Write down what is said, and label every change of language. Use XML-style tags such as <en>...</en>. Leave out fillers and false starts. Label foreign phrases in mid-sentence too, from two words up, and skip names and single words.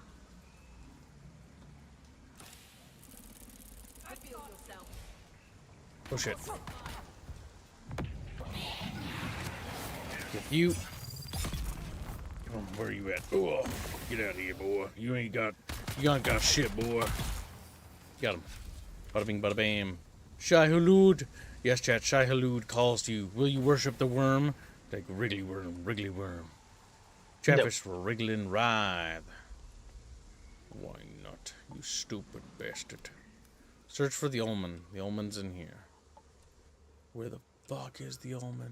<en>Reveal yourself. Oh shit. Get you. Come on, where are you at? Oh, get out of here, boy. You ain't got shit, boy. Got him. Bada bing, bada bam. Shai-Hulud. Yes, chat. Shai-Hulud calls to you. Will you worship the worm? Like wriggly worm, wriggly worm. Chatfish for wriggling writhe. Why not, you stupid bastard? Search for the almond. The almond's in here. Where the fuck is the almond?</en>